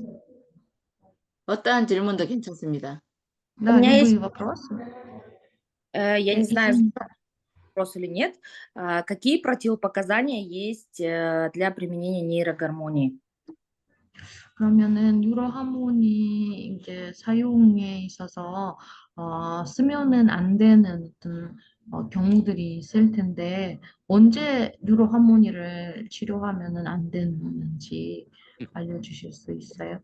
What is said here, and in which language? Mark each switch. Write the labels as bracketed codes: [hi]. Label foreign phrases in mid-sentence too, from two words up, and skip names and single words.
[ko] 어떠한 질문도 괜찮습니다. [ru] У Да, меня есть, любые вопросы. я не знаю, Если вопрос или нет, какие противопоказания есть для применения нейрогормонии? [ko] 그러면은 유로하모니 이제 사용에 있어서 쓰면은 안 되는 어떤 경우들이 있을 텐데 언제 유로하모니를 치료하면은 안 되는지 알려주실 수 있어요?